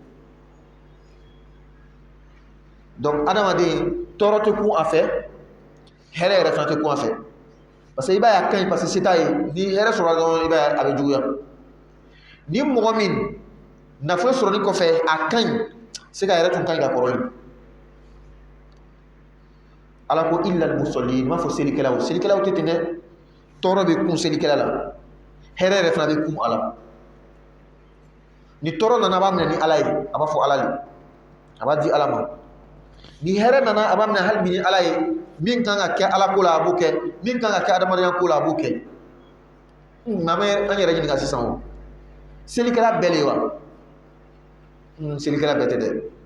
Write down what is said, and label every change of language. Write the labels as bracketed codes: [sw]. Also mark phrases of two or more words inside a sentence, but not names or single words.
[bm] donc adamaden tɔɔrɔ tɛ kun a fɛ hɛrɛ yɛrɛ fana tɛ kun a fɛ [fr] parce que [bm] i b'a ye a ka ɲi [fr] parce que [bm] se t'a ye ni hɛrɛ sɔrɔla dɔrɔn i b'a ye a bɛ juguya ni mɔgɔ min nafolo sɔrɔli kɔfɛ a ka ɲi se ka yɛrɛ tun ka ɲi ka kɔrɔlen ala ko [ar] إلا المصلين [bm] m'a fɔ selikɛlaw tɛ ten dɛ tɔɔrɔ bɛ kun selikɛla la hɛrɛ yɛrɛ fana bɛ kun a la ni tɔɔrɔ nana a b'a minɛ ni ala ye a b'a fɔ ala le a b'a di ala ma ni hɛrɛ nana a b'a minɛ hali bi ni ala ye min kan ka kɛ ala ko la a b'o kɛ min kan ka kɛ adamadenya ko la a b'o kɛ an yɛrɛ ɲininka sisan o selikɛla bɛɛ le wa selikɛla bɛɛ tɛ dɛ